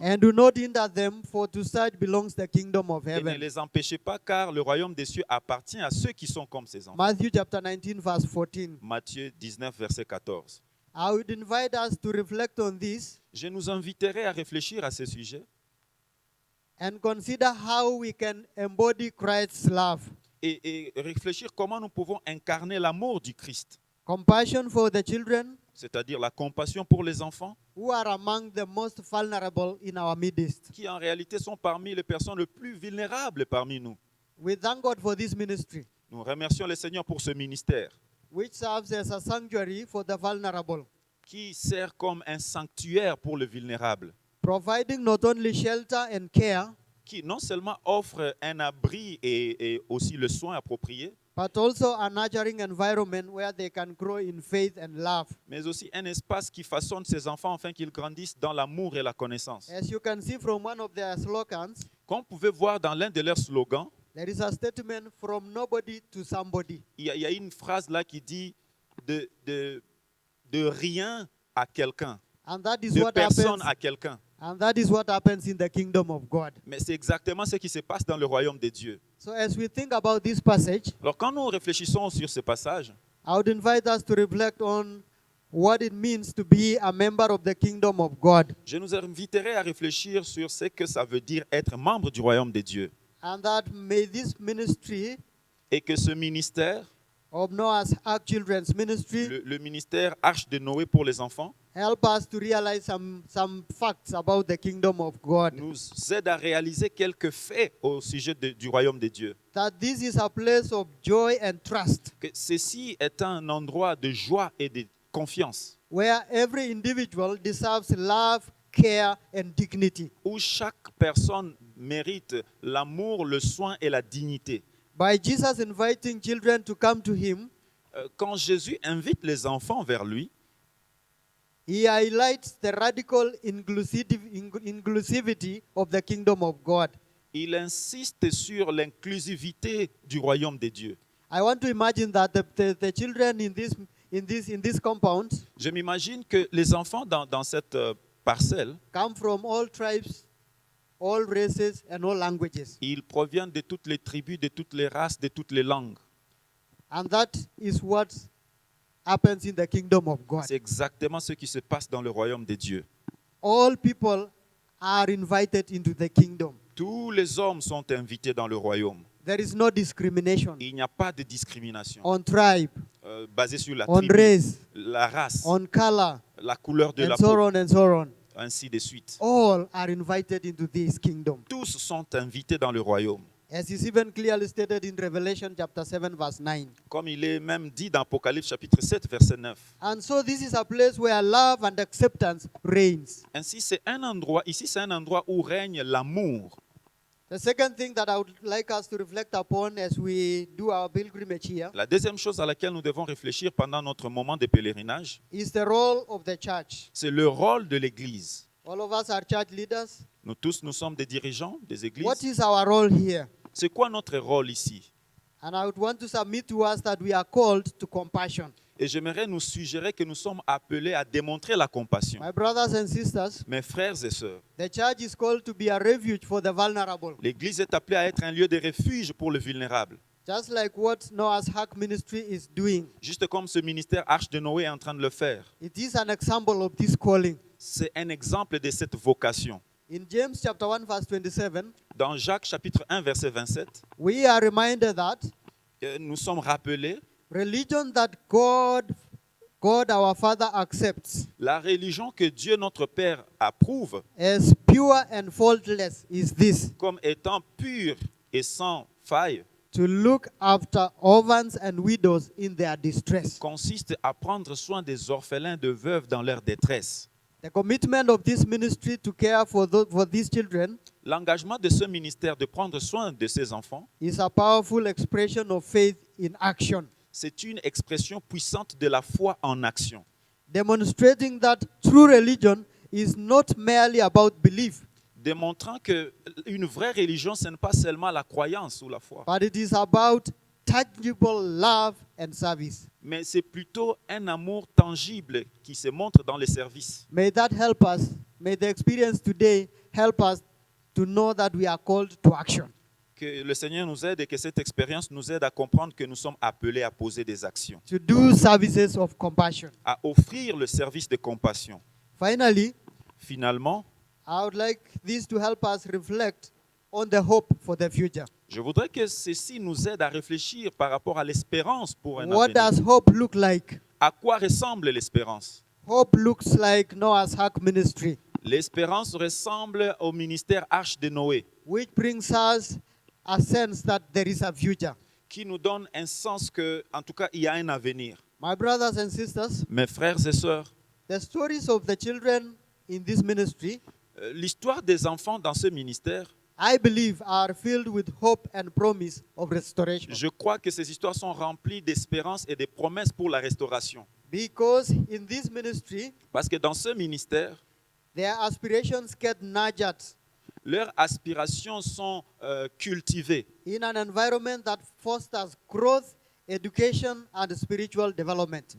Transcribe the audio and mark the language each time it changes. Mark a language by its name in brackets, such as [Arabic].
[English] and do not hinder them, for to such belongs the kingdom of [French] et ne [English] heaven. [French] les empêchez pas, car le royaume des cieux appartient à ceux qui sont comme ces enfants. [English] Matthew chapter 19, verse 14. [French] Matthieu 19, verset 14. [English] I would invite us to reflect on this [French] Je nous inviterai à réfléchir à ce sujet [English] and consider how we can embody Christ's love. [French] et réfléchir comment nous pouvons incarner l'amour du Christ, [English] Compassion for the children [French] c'est-à-dire la compassion pour les enfants, [English] who are among the most vulnerable in our midst. [French] qui en réalité sont parmi les personnes les plus vulnérables parmi nous. [English] We thank God for this ministry, [French] Nous remercions le Seigneur pour ce ministère [English] which serves as a sanctuary for the vulnerable, [French] qui sert comme un sanctuaire pour le vulnérable, [English] providing not only shelter and care, [French] qui non seulement offre un abri et aussi le soin approprié, [English] but also a nurturing environment where they can grow in faith and love. [French] mais aussi un espace qui façonne ses enfants afin qu'ils grandissent dans l'amour et la connaissance. [English] As you can see from one of their slogans, [French] Comme vous pouvez voir dans l'un de leurs slogans, [English] there is a statement from nobody to somebody. [French] il y a une phrase là qui dit de rien à quelqu'un, [English] And that is [French] de [English] what [French] personne [English] happens. [French] à quelqu'un. [English] And that is what happens in the kingdom of God. [French] Mais c'est exactement ce qui se passe dans le royaume de Dieu. [English] So as we think about this passage, [French] Alors quand nous réfléchissons sur ce passage, [English] I would invite us to reflect on what it means to be a member of the kingdom of God. [French] je nous inviterai à réfléchir sur ce que ça veut dire être membre du royaume de Dieu. [English] And that may this ministry [French] Et que ce ministère, [English] of Noah's Ark Children's Ministry [French] le ministère Arche de Noé pour les enfants, [English] help us to realize some facts about the kingdom of God. [French] nous aide à réaliser quelques faits au sujet du royaume de Dieu. [English] That this is a place of joy and trust, [French] Que ceci est un endroit de joie et de confiance, [English] where every individual deserves love, care, and dignity. [French] où chaque personne mérite l'amour, le soin et la dignité. [English] By Jesus inviting children to come to him, [French] Quand Jésus invite les enfants vers lui, [English] he highlights the radical inclusivity of the kingdom of God. [French] il insiste sur l'inclusivité du royaume de Dieu. [English] I want to imagine that the children in this compound [French] Je m'imagine que les enfants dans cette parcelle, [English] come from all tribes, all races, and all languages. [French] ils proviennent de toutes les tribus, de toutes les races, de toutes les langues. [English] And that is what happens in the kingdom of God. [French] C'est exactement ce qui se passe dans le royaume de Dieu. [English] All people are invited into the kingdom. [French] Tous les hommes sont invités dans le royaume. [English] There is no discrimination [French] Il n'y a pas de discrimination [English] on tribe, [French] basée sur la [English] on [French] tribu, [English] race, [French] la race, [English] on color, [French] la couleur de la [English] and so [French] peau, [English] on and so on. [French] ainsi de suite. [English] All are invited into this kingdom. [French] Tous sont invités dans le royaume. [English] As is even clearly stated in Revelation chapter 7 verse 9. [French] Comme il est même dit dans Apocalypse chapitre 7, verset 9. [English] And so this is a place where love and acceptance reigns. [French] Ainsi, c'est un endroit où règne l'amour. [English] The second thing that I would like us to reflect upon as we do our pilgrimage here [French] La deuxième chose à laquelle nous devons réfléchir pendant notre moment de pèlerinage, [English] is the role of the church. [French] c'est le rôle de l'Église. [English] All of us are church leaders. [French] Nous tous, nous sommes des dirigeants des églises. [English] What is our role here? [French] C'est quoi notre rôle ici? [English] And I would want to submit to us that we are called to compassion. [French] Et j'aimerais nous suggérer que nous sommes appelés à démontrer la compassion. [English] My brothers and sisters, [French] Mes frères et sœurs, [English] the church is called to be a refuge for the vulnerable. [French] l'Église est appelée à être un lieu de refuge pour le vulnérable. [English] Just like what Noah's Ark ministry is doing. [French] Juste comme ce ministère Arche de Noé est en train de le faire. [English] It is an example of this calling. [French] C'est un exemple de cette vocation. [English] In James chapter 1 verse 27, [French] Dans Jacques chapitre 1 verset 27, [English] we are reminded that [French] nous sommes rappelés, [English] religion that God our Father accepts [French] la religion que Dieu notre Père approuve [English] as pure and faultless is this: [French] comme étant pure et sans faille, [English] to look after orphans and widows in their distress. [French] consiste à prendre soin des orphelins de veuves dans leur détresse. [English] The commitment of this ministry to care for these children [French] L'engagement de ce ministère de prendre soin de ces enfants, [English] is a powerful expression of faith in action, [French] c'est une expression puissante de la foi en action, [English] demonstrating that true religion is not merely about belief, [French] démontrant que une vraie religion, ce n'est pas seulement la croyance ou la foi, [English] but it is about tangible love and service. [French] mais c'est plutôt un amour tangible qui se montre dans les services. [English] May that help us. May the experience today help us to know that we are called to action. [French] Que le Seigneur nous aide et que cette expérience nous aide à comprendre que nous sommes appelés à poser des actions, [English] To do services of compassion. [French] à offrir le service de compassion. [English] Finally, [French] Finalement, [English] I would like this to help us reflect on the hope for the future. [French] je voudrais que ceci nous aide à réfléchir par rapport à l'espérance pour un [English] What [French] avenir. [English] does hope look like? [French] À quoi ressemble l'espérance? [English] Hope looks like Noah's Ark ministry, [French] L'espérance ressemble au ministère Arche de Noé, [English] which brings us a sense that there is a future. [French] qui nous donne un sens que, en tout cas, il y a un avenir. [English] My brothers and sisters, [French] Mes frères et sœurs, [English] the stories of the children in this ministry, [French] l'histoire des enfants dans ce ministère, [English] I believe, are filled with hope and promise of restoration. [French] je crois que ces histoires sont remplies d'espérance et de promesses pour la restauration. [English] Because in this ministry, [French] Parce que dans ce ministère, [English] their aspirations get nurtured [French] leurs aspirations sont cultivées [English] in an environment that fosters growth, education, and spiritual development.